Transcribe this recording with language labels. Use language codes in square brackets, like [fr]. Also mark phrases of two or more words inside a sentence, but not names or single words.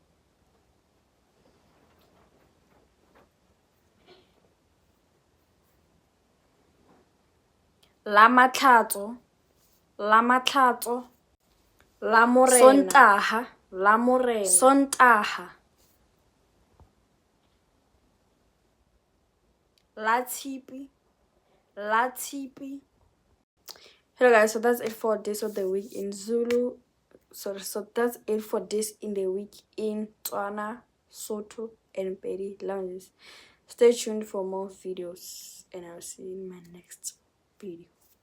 [tn] Lamatlhatso, lamatlhatso. [st] La morena. Sontaha, la morena. [tn] Sontaha. La tshipi, la tshipi. [en] Hello guys, so that's it for this of the week in Zulu. So that's it for this in the week in Tswana, Sotho, and Pedi languages. Stay tuned for more videos, and I'll see you in my next video.